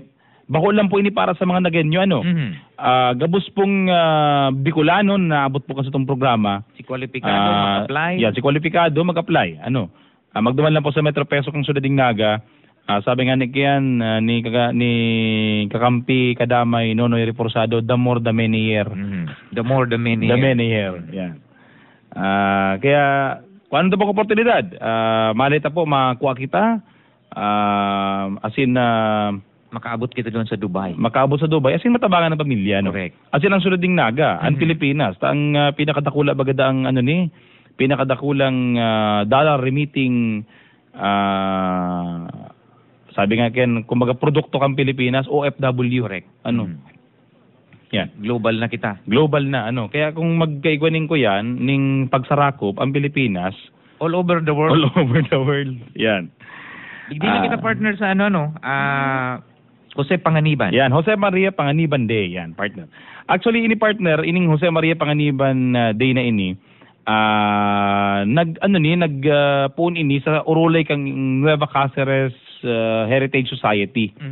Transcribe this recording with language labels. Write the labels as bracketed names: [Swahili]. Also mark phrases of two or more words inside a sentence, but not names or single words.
[Bikol] Bako lang po ini para sa mga nagenyo ano. Gabos pong Bicolano na abot po kasi itong programa. Si kwalipikado mag-apply. Si kwalipikado mag-apply. Ano? Magduman lang po sa Metro Peso kung Ciudad ng Naga. Sabi nga ni Kian, ni kakampi kadamay Nonoy Reforzado, [English] the more the merrier. The more the merrier. The merrier. [Bikol] Yan. Kaya kung ano po oportunidad, malita po makuha kita. [English] As in [Bikol] makaabot kita doon sa Dubai. Makaabot sa Dubai. [English] As in [Bikol] matabangan ng pamilya. No? Correct. [English] As in [Bikol] ang Ciudad ng Naga, ang Pilipinas. Ang pinakadakula bagada ang pinakadakulang [English] dollar remitting [Bikol] sabi nga Ken, kumbaga produkto kang Pilipinas, OFW. Correct. Ano? Yan. Global na kita. Global na, ano. Kaya kung magkaigwanin ko yan, ning pagsarakop, ang Pilipinas, [English] all over the world. All over the world. [Bikol] Yan. Hindi na kita partner sa Jose Panganiban. Yan, Jose Maria Panganiban Day. Yan, partner. Actually, ini partner, ining Jose Maria Panganiban Day na ini, nagpuon ini sa Urulay kang Nueva Cáceres Heritage Society.